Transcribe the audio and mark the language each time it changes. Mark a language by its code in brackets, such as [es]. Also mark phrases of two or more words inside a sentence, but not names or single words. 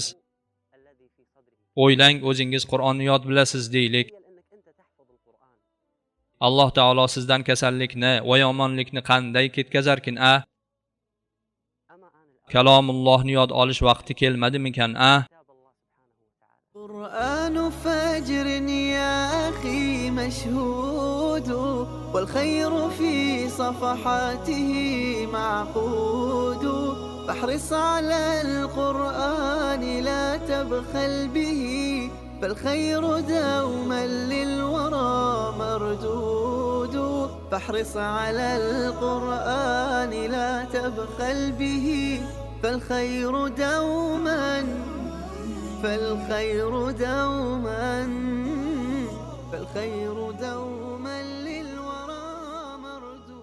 [uz] O'ylang, o'zingiz Qur'onni yod bilasiz deylik. Alloh taolo sizdan kasallikni va yomonlikni qanday ketkazarkin a? Kalomullohni yod olish vaqti kelmadimikan a? [ar] قرآن فجر يا أخي مشهود والخير في صفحاته معقود فاحرص على القرآن لا تبخل به فالخير دوما للورى مردود فاحرص على القرآن لا تبخل به فالخير دوما للورى مردود.